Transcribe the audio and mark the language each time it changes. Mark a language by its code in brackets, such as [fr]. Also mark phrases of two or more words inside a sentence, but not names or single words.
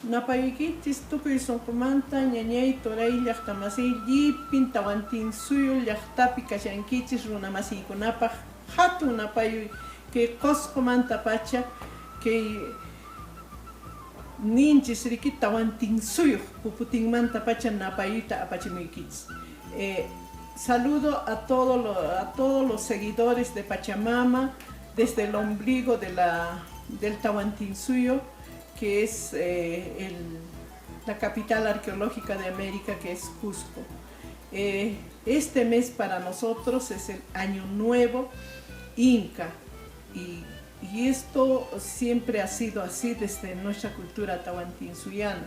[qu] Napayukichis tukuy sunqumanta ñañay turay llaqtamasiy llipin tawantinsuyu llaqtapi kashankichis runamasiykunapaq hatun napayuy kay qusqumanta pacha kay ninchis riki tawantinsuyuq puputinmanta pacha napayuyta apachimuykich. [es] Saludo a todos los seguidores de Pachamama desde el ombligo del Tawantinsuyo, que es la capital arqueológica de América, que es Cusco. Este mes para nosotros es el Año Nuevo Inca y esto siempre ha sido así desde nuestra cultura tawantinsuyana.